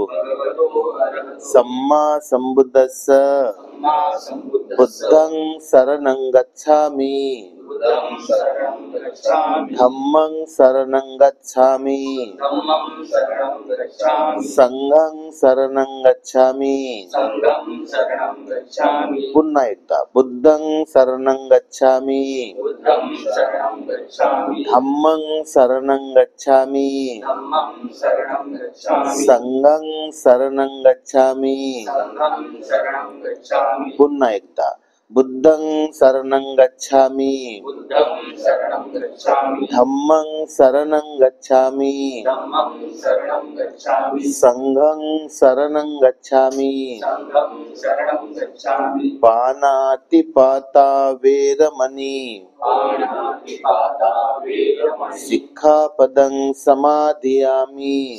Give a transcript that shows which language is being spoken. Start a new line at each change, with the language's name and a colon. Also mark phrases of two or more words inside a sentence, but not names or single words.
Pali: सम्मा संबुद्धस्स बुद्धं शरणं गच्छामि धम्मं शरणं गच्छामि संघं शरणं गच्छामि
Marathi: पुन्हा एकदा
Pali: बुद्धं शरणं गच्छामि धम्मं शरणं गच्छामी संघं शरणं गच्छामी
Marathi: पुन्हा एकदा
Pali: बुद्धं शरणं गच्छामी धम्मं शरणं गच्छामी संघं शरणं गच्छामी पानातिपाता वेरमणि सिक्खापदं समाधियामि